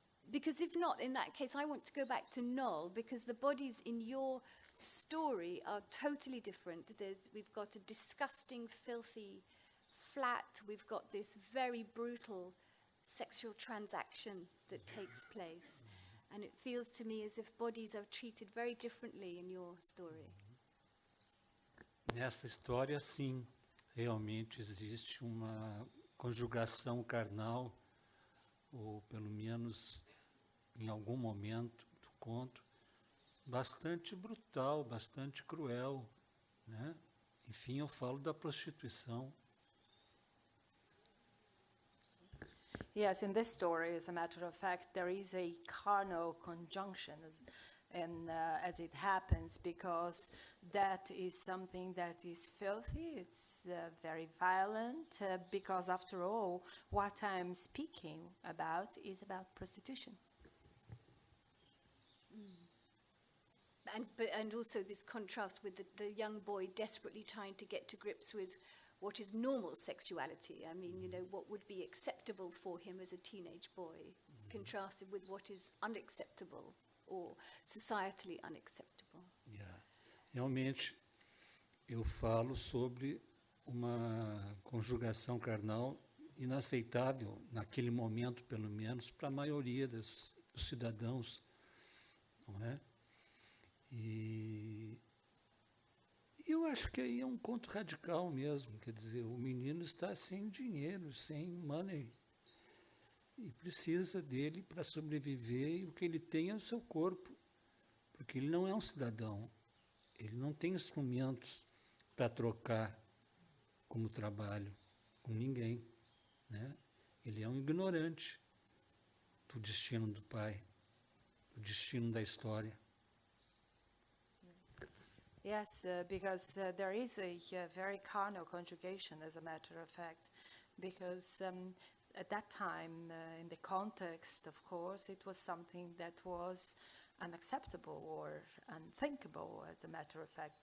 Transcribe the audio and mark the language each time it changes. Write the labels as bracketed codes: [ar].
[en] Because if not, in that case, I want to go back to Noll, because the bodies in your story are totally different. We've got a disgusting, filthy flat. We've got this very brutal sexual transaction that takes place. And it feels to me as if bodies are treated very differently in your story. [pt] Nessa história, sim, realmente existe uma conjugação carnal, ou pelo menos em algum momento do conto, bastante brutal, bastante cruel, né? Enfim, eu falo da prostituição. [en] Yes, in this story, as a matter of fact, there is a carnal conjunction, and as it happens, because that is something that is filthy, it's very violent, because after all, what I'm speaking about is about prostitution. And also this contrast with the young boy desperately trying to get to grips with what is normal sexuality. I mean, you know, what would be acceptable for him as a teenage boy, contrasted with what is unacceptable or societally unacceptable. Yeah. [pt] Realmente, eu falo sobre uma conjugação carnal inaceitável, naquele momento, pelo menos, para a maioria dos cidadãos, não é? E eu acho que aí é um conto radical mesmo, quer dizer, o menino está sem dinheiro, sem money, e precisa dele para sobreviver, e o que ele tem é o seu corpo, porque ele não é um cidadão, ele não tem instrumentos para trocar como trabalho com ninguém, né? Ele é um ignorante do destino do pai, do destino da história. [en] Yes, because there is a very carnal conjugation, as a matter of fact, because at that time, in the context, of course, it was something that was unacceptable or unthinkable, as a matter of fact.